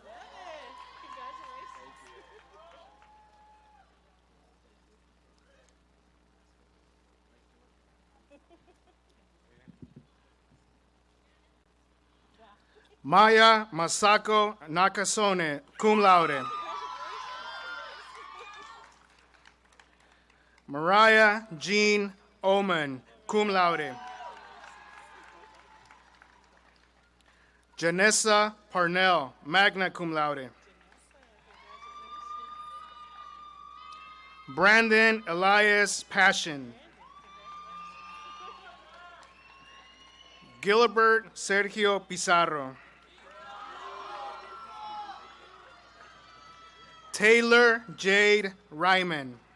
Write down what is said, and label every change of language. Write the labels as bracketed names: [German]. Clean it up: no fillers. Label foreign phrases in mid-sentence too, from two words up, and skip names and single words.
[English] Maya Masako Nakasone, [Latin] cum laude. [English] Mariah Jean Oman, [Latin] cum laude. [English] Janessa Parnell, [Latin] magna cum laude. [English] Brandon Elias Passion. Gilbert Sergio Pizarro. Taylor Jade Ryman.